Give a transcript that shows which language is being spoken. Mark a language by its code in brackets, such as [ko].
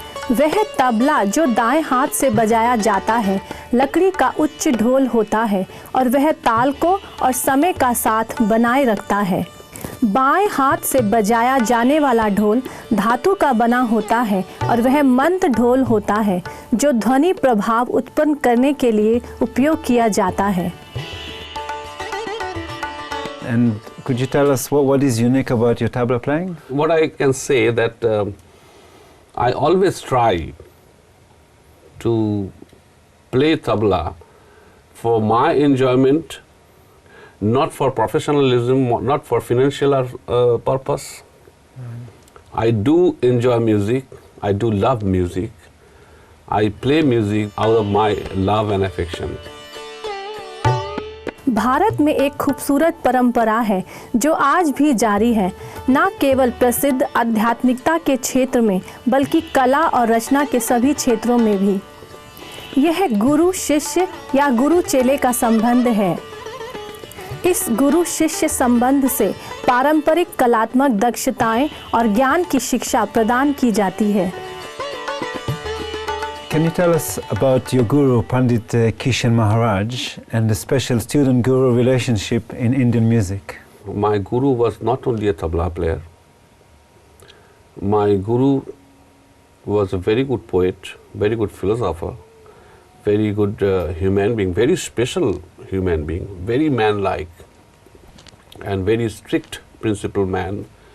[hi] वह तबला जो दाएं हाथ से बजाया जाता है लकड़ी का उच्च ढोल होता है और वह ताल को और समय का साथ बनाए रखता है। बाएं हाथ से बजाया जाने वाला ढोल धातु का बना होता है और वह मंद ढोल होता है जो ध्वनि प्रभाव उत्पन्न करने के लिए उपयोग किया जाता है। [en] And could you tell us what is unique about your tabla playing? What I can say that I always try to play tabla for my enjoyment, not for professionalism, not for financial purpose. I do enjoy music, I do love music. I play music out of my love and affection. [hi] Bharat में एक खूबसूरत परंपरा है जो आज भी जारी है, न केवल प्रसिद्ध आध्यात्मिकता के क्षेत्र में बल्कि कला और रचना के सभी क्षेत्रों में भी। यह गुरु शिष्य या गुरु चेले का संबंध है। इस गुरु शिष्य संबंध से पारंपरिक कलात्मक दक्षताएं और ज्ञान की शिक्षा प्रदान की जाती है। [en] Can you tell us about your guru Pandit Kishan Maharaj and the special student-guru relationship in Indian music? My guru was not only a tabla player. My guru was a very good poet, very good philosopher, very good human being, very special human being, very man-like and very strict principled man.